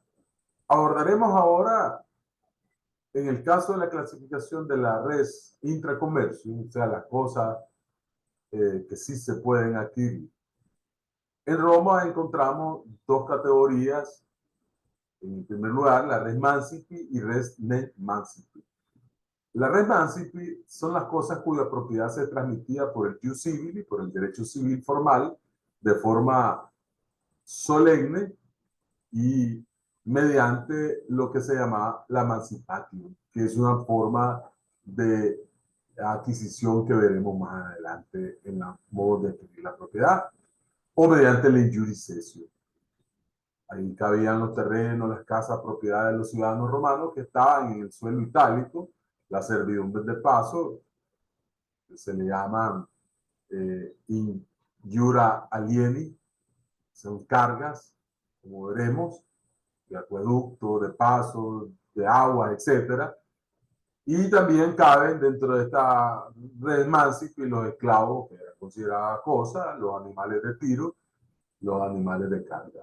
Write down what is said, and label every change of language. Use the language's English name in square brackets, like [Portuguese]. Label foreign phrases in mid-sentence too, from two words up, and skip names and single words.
[Spanish] Abordaremos ahora, en el caso de la clasificación de la [Latin] res intracomercio, [Spanish] o sea, las cosas que sí se pueden adquirir. En Roma encontramos dos categorías. En primer lugar, la [Latin] res mancipi [Spanish] y [Latin] res ne mancipi. [Spanish] La [Latin] res mancipi [Spanish] son las cosas cuya propiedad se transmitía por el [Latin] jus civili, [Spanish] por el derecho civil formal, de forma solemne y mediante lo que se llama la mancipatio, que es una forma de adquisición que veremos más adelante en los modos de adquirir la propiedad, o mediante el [Latin] injuris cessio. [Spanish] Ahí cabían los terrenos, las casas, propiedades de los ciudadanos romanos que estaban en el suelo itálico, las servidumbres de paso, que se le llaman [Latin] in jura alieni, [Spanish] son cargas, como veremos, de acueducto, de paso, de agua, etcétera. Y también caben dentro de esta [Latin] red mancipi [Spanish] los esclavos, que era considerada cosa, los animales de tiro, los animales de carga.